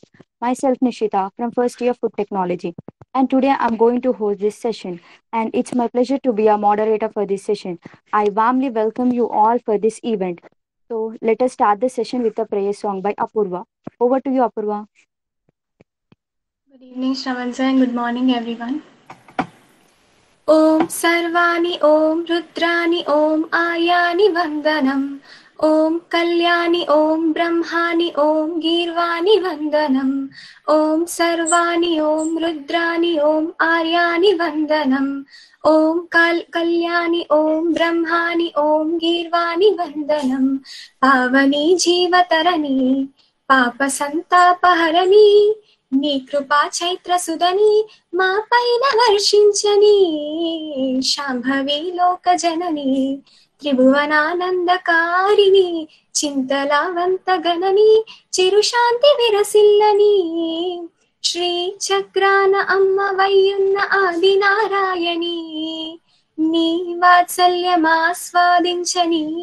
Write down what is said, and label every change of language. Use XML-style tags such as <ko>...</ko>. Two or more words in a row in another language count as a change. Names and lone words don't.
<en>Myself Nishita from first year food technology, and today I'm going to host this session, and it's my pleasure to be a moderator for this session. I warmly welcome you all for this event. So let us start the session with a prayer song by Apurva. Over to you, Apurva. Good evening, Shravan sir, and good morning, everyone.</en> <sa>ॐ सर्वाणि ॐ रुद्राणि ॐ आयानि वन्दनम् ॐ कल्याणि ॐ ब्रह्माणि ॐ गीर्वाणि वन्दनम् ॐ सर्वाणि ॐ रुद्राणि ॐ आर्यानि वन्दनम् ॐ कल्याणि ॐ ब्रह्माणि ॐ गीर्वाणि वन्दनम् पावनी जीवतरणी</sa> <te>పాపసంతాపహరణి నీ కృపా చైత్రసుధని మా పైన వర్షించని శాంభవి లోక జనని త్రిభువనానందకారిణి చింతలావంత గణని చిరుశాంతి విరసిల్లని శ్రీ చక్రాన అమ్మ వయ్యున్న ఆది నారాయణి నీ వాత్సల్యమాస్వాదించని</te>